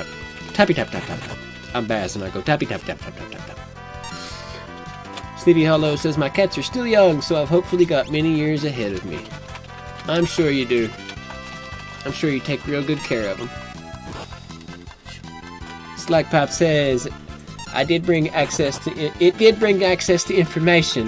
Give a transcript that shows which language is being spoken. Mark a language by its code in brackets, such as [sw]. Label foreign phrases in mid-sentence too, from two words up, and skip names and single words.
[en] Tappy tap tap tap tap. I'm Baz and I go tappy tap tap tap tap tap tap. Sleepy Hollow says my cats are still young, so I've hopefully got many years ahead of me. I'm sure you do. I'm sure you take real good care of them. Slackpop says, it did bring access to information.